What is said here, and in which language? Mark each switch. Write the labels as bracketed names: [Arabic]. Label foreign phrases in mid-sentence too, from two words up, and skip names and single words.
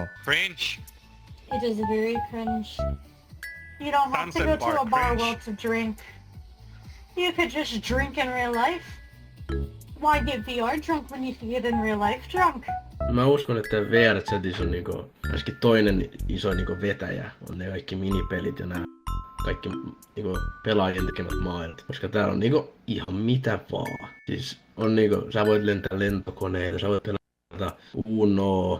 [English] Cringe. It is very cringe. You don't have to go to a bar world to drink. You could just drink in real life. Why get VR drunk when you can get in real life drunk? [Finnish] Mä uskon, että VR-chatissa on niinku, ainakin toinen iso niinku vetäjä on ne kaikki minipelit ja nämä kaikki niinku pelaajien tekemät maailmat. Koska täällä on niinku ihan mitä vaan. Siis on niinku, sä voit lentää lentokoneella, sä voit pelata Unoa.